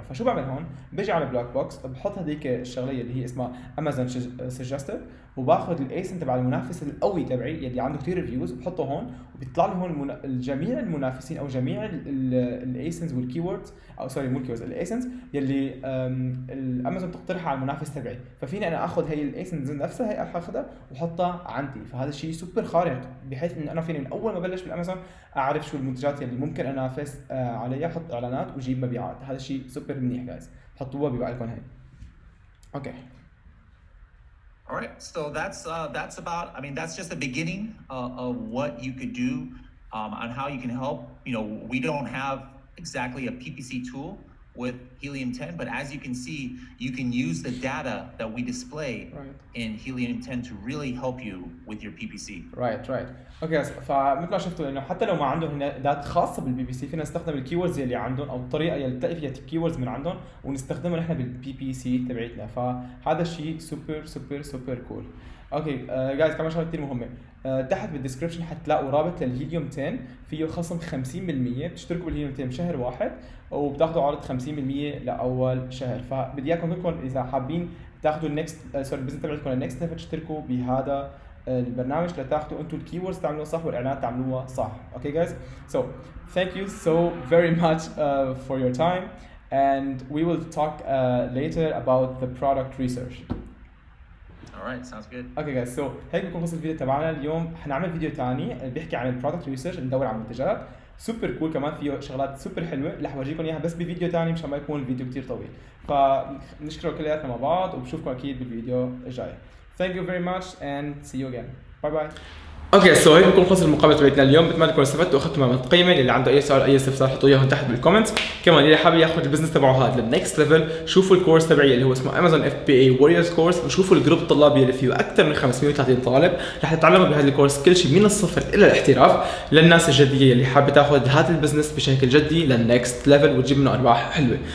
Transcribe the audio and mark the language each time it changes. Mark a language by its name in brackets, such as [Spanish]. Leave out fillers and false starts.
[Arabic] فشو بعمل هون؟ بيجي على بلاك بوكس بحط هذيك الشغليه اللي هي اسمها امازون سجستد، وباخذ الايسن تبع المنافس القوي تبعي يلي عنده كثير ريفيوز وبحطه هون، وبيطلع لي هون جميع المنافسين او جميع الايسنز والكيوردز او سوري مو الكيوردز الايسنز يلي الامازون تقترحها على المنافس تبعي. ففيني انا اخذ هي الايسنز نفسها هي اخذها واحطها عندي. فهذا الشيء سوبر خارق بحيث انه انا فيني من اول ما بلش بالامازون اعرف شو المنتجات يلي ممكن انافس عليها، احط اعلانات واجيب مبيعات. هذا الشيء سوبر منيح جايز، حطوها ببالكم هي. اوكي. [English] All right, so that's about. I mean, that's just the beginning of what you could do on how you can help. We don't have exactly a PPC tool with Helium 10, but as you can see, you can use the data that we display in Helium 10 to really help you with your PPC. Right. [Arabic] اوكي، فمثل ما شفتوا انه حتى لو ما عندهم هنا داتا خاصه بالبي بي سي فينا نستخدم الكيوردز اللي عندهم او الطريقه اللي تلاقي فيها الكيوردز من عندهم ونستخدمها نحن بالبي بي سي تبعتنا. فهذا الشيء سوبر كول. اوكي جايز، كمان شغله كثير مهمه، تحت بالديسكربشن حتلاقوا رابط للهيليوم 10 فيه خصم 50%. بتشتركوا بالهيليوم 10 بشهر واحد وبتاخذوا عرض 50% لاول شهر. فبدي اياكم كلكم اذا حابين تاخذوا النكست البزنس تبعكم النكست ليفل تشتركوا بهذا البرنامج لتاخذوا انتم الكيوردز تعملوها صح والاعلانات تعملوها صح. اوكي جايز، [English] so thank you so very much for your time and we will talk later about the product research. Alright, sounds good. [Arabic] اوكي جايز، سو هيك بكون خلص الفيديو تبعنا اليوم. حنعمل فيديو ثاني بيحكي عن البرودكت ريسيرش، ندور على منتجات سوبر كول، كمان فيه شغلات سوبر حلوه رح اورجيكم اياها بس بفيديو ثاني مشان ما يكون الفيديو كثير طويل. فنشكركم كلياتنا مع بعض وبشوفكم اكيد بالفيديو الجاي. [English] Thank you very much and see you again. Bye bye. [Arabic] اوكي سو هيك بكون خلص المقابله تبعتنا اليوم. بتمنى تكونوا استفدتوا واخذتوا معلومات قيمه. اللي عنده اي سؤال اي استفسار حطوا اياهم تحت بالكومنتس. كمان اللي حابب ياخذ البزنس تبعه هذا للنكست ليفل شوفوا الكورس تبعي اللي هو اسمه امازون اف بي اي ووريرز كورس، وشوفوا الجروب الطلابي اللي فيه اكثر من 530 طالب رح تتعلموا بهذا الكورس كل شيء من الصفر الى الاحتراف للناس الجديه اللي حابه تاخذ هذا البزنس بشكل جدي للنكست ليفل وتجيب منه ارباح حلوه.